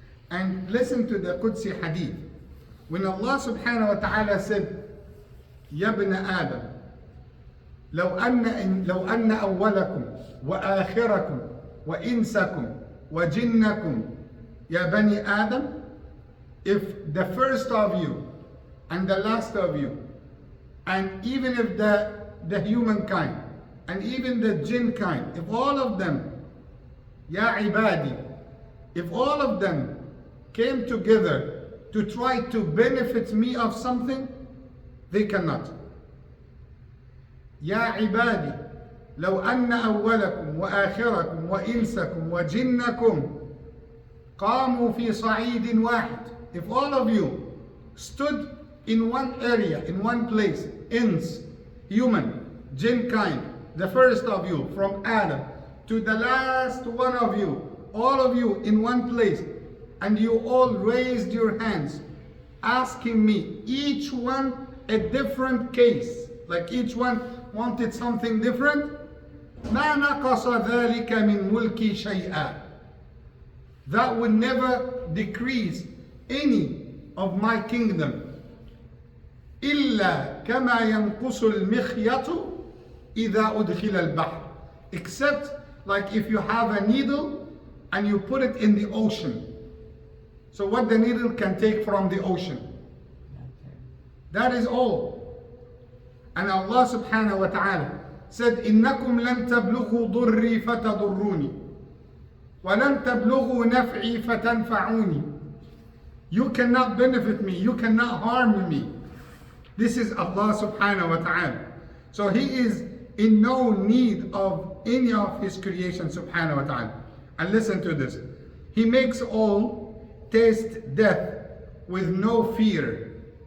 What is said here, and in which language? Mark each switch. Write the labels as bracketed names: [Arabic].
[English] And listen to the Qudsi hadith. When Allah subhanahu wa ta'ala said, Ya ibn Adam, [Arabic] لو أن أولكم وآخركم وإنسكم وجنكم يا بني آدم, [English] if the first of you and the last of you, and even if the humankind and even the jinn kind, if all of them, Ya ibadi, if all of them came together to try to benefit me of something, they cannot. [Arabic] يا عبادي لو أن أولكم وآخركم وإنسكم وجنكم قاموا في صعيد واحد. [English] If all of you stood in one area, in one place, ins, human, jinn kind, the first of you from Adam to the last one of you, all of you in one place, and you all raised your hands asking me, each one a different case, like each one wanted something different, [Arabic] ما نقص ذلك من ملكي شيئا. [English] That would never decrease any of my kingdom. [Arabic] إلا كما ينقص المخيط إذا أدخل البحر. [English] Except like if you have a needle and you put it in the ocean. So what the needle can take from the ocean. That is all. And Allah subhanahu wa ta'ala said, [Arabic] إِنَّكُمْ لَن تَبْلُغُوا ضُرِّي فَتَضُرُّونِي وَلَن تَبْلُغُوا نَفْعِي فَتَنْفَعُونِي. [English] You cannot benefit me, you cannot harm me. This is Allah subhanahu wa ta'ala. So He is in no need of any of His creation subhanahu wa ta'ala. And listen to this. He makes all taste death with no fear.